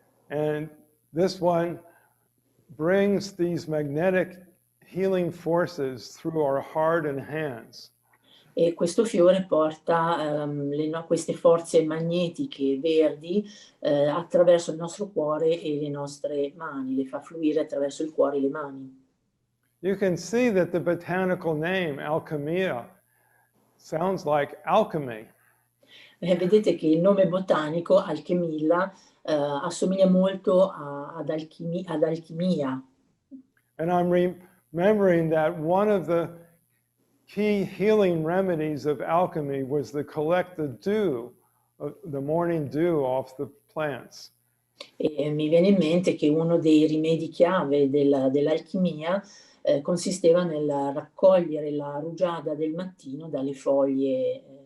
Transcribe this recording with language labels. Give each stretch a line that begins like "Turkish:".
English: And this one brings these magnetic healing forces through our heart and hands.
Italian: E questo fiore porta queste forze magnetiche verdi attraverso il nostro cuore e le nostre mani, le fa fluire attraverso il cuore e le mani.
English: You can see that the botanical name, alchemia, sounds like alchemy.
Italian: Vedete che il nome botanico, alchemilla, assomiglia molto ad alchimia.
English: And I'm remembering that one of the key healing remedies of alchemy was to collect the dew, the morning dew off the plants.
Italian: E mi viene in mente che uno dei rimedi chiave dell'alchimia consisteva nel raccogliere la rugiada del mattino dalle foglie.